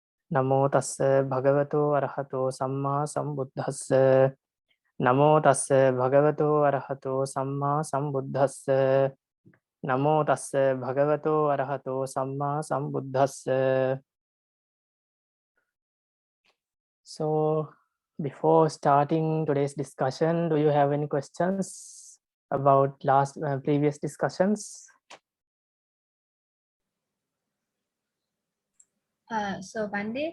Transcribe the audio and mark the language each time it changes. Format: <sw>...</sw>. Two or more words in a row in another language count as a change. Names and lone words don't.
<pi>Namo tassa bhagavato arahato samma sambuddhassa. Namo tassa bhagavato arahato samma sambuddhassa. Namo tassa bhagavato arahato samma sambuddhassa.</pi> <en>So, before starting today's discussion, do you have any questions about previous discussions? So Bande,</en>